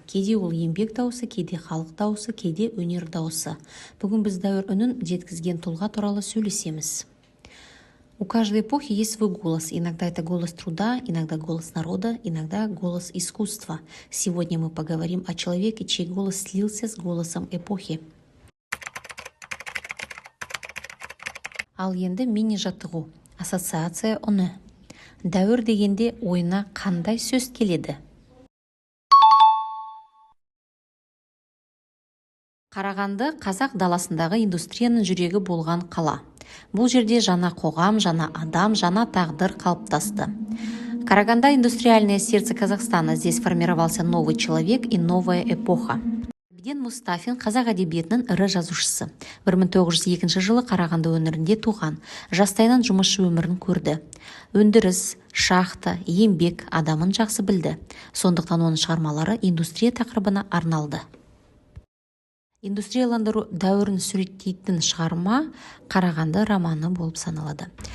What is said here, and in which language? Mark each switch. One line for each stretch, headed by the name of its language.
Kazakh: Кейде ол еңбек дауысы, кейде халық дауысы, кейде өнер дауысы. Бүгін біз дәуір үнін жеткізген тұлға туралы сөйлесеміз.
Russian: У каждой эпохи есть свой голос. Иногда это голос труда, иногда голос народа, иногда голос искусства. Сегодня мы поговорим о человеке, чей голос слился с голосом эпохи.
Kazakh: Ал енді мини жаттығу. Ассоциация үні. Дәуір дегенде ойына қандай сөз келеді? Қарағанды қазақ даласындағы индустрияның жүрегі болған қала. Бұл жерде жаңа қоғам, жаңа адам, жаңа тағдыр қалыптасты.
Russian: Караганда – индустриальное сердце Казахстана. Здесь формировался новый человек и новая эпоха.
Kazakh: Әбден Мұстафин қазақ әдебиетінің ірі жазушысы. 1902 жылы Қарағанды өңірінде туған. Жастайынан жұмысшы өмірін көрді. Өндіріс, шахта, еңбек адамын жақсы білді. Сондықтан оның шығармалары индустрия тақырыбына арналды. Индустрияландыру дәуірін суреттейтін шығарма Қарағанды романы болып саналады.